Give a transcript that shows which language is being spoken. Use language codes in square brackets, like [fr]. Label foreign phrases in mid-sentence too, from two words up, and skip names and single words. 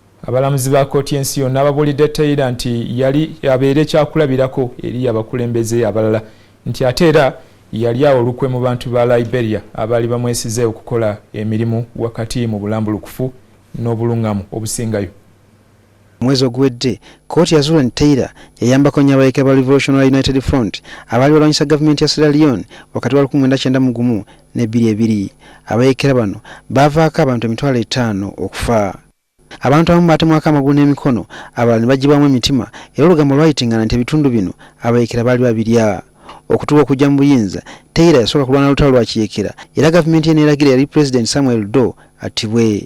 [lg] abalamuzi ba kkooti y'ensi yonna babuulidde Taylor nti yali abeere kyakulabirako eri abakulembeze abalala nti ate era yali awo olukwe mu bantu ba Liberia abaali bamwesize okukola emirimu wakati mu bulambulukufu n'obulungamu obusingayo. Mwezi oguwedde kkooti yazuula nti Taylor yayambako nnyo abayeekera ba Revolutionary United Front abaali balwanyisa gavumenti ya Sierra Leone wakati wa 1991 ne 2002. Abayeekera bano baavaako abantu 5,000 okufa. Abantu abamu baatemwako amagulu n'emikono, abalala ne baggyibwamu emitima era olugambo lwayitingana nti ebitundu bino abayeekera baali babirya. Okutuuka okujja mu buyinza, Taylor yasooka kulwana lutalo lwa kiyeekera era gavumenti ye n'eragira yali President Samuel Doe attibwe.